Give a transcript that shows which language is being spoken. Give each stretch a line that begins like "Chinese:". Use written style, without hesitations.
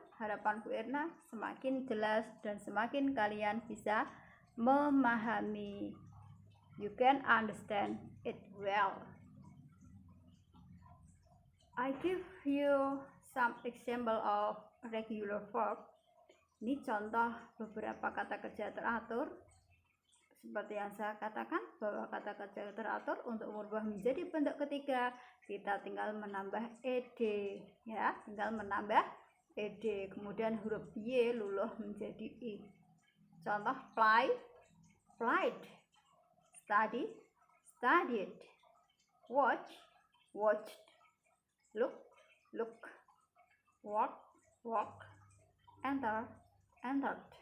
Indonesian: Harapan Bu Erna semakin jelas dan semakin kalian bisa memahami.
English: You can understand it well. I give you some example of regular verb.
Indonesian: Ini contoh beberapa kata kerja teratur. Seperti yang saya katakan bahwa kata kerja teratur untuk merubah menjadi bentuk ketiga, kita tinggal menambah ed, ya, tinggal menambah ed. Kemudian huruf y luluh menjadi i. Contoh
English: play, played, study, studied, watch, watched, look, look, walk, walk, enter, entered.